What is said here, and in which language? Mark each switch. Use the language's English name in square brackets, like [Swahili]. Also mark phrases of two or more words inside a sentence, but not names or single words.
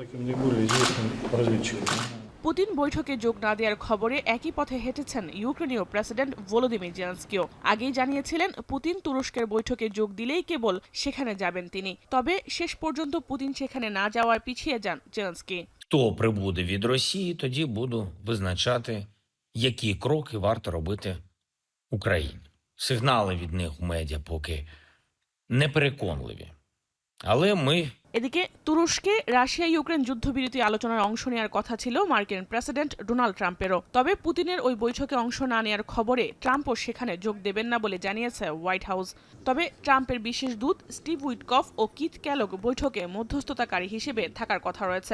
[Bangla] পুতিন বৈঠকে যোগ না দেওয়ার খবরে একই পথে হেঁটেছেন ইউক্রেনীয় প্রেসিডেন্ট ভলোদিমির জেলেনস্কিও। আগেই জানিয়েছিলেন পুতিন তুরস্কের বৈঠকে যোগ দিলেই কেবল সেখানে যাবেন তিনি। তবে শেষ পর্যন্ত পুতিন সেখানে না যাওয়ায় পিছিয়ে যান জেলেনস্কি। [Ukrainian] Хто прибуде від Росії, тоді буду визначати, які кроки варто робити Україні. Сигнали від них в медіа поки непереконливі. Але ми [Bangla] এদিকে তুরস্কে রাশিয়া ইউক্রেন যুদ্ধবিরতি আলোচনার অংশ নেওয়ার কথা ছিল মার্কিন প্রেসিডেন্ট ডোনাল্ড ট্রাম্পেরও। তবে পুতিনের ওই বৈঠকে অংশ না নেওয়ার খবরে ট্রাম্পও সেখানে যোগ দেবেন না বলে জানিয়েছে হোয়াইট হাউস। তবে ট্রাম্পের বিশেষ দূত স্টিভ উইটকফ ও কিথ ক্যালগ বৈঠকে মধ্যস্থতাকারী হিসেবে থাকার কথা রয়েছে।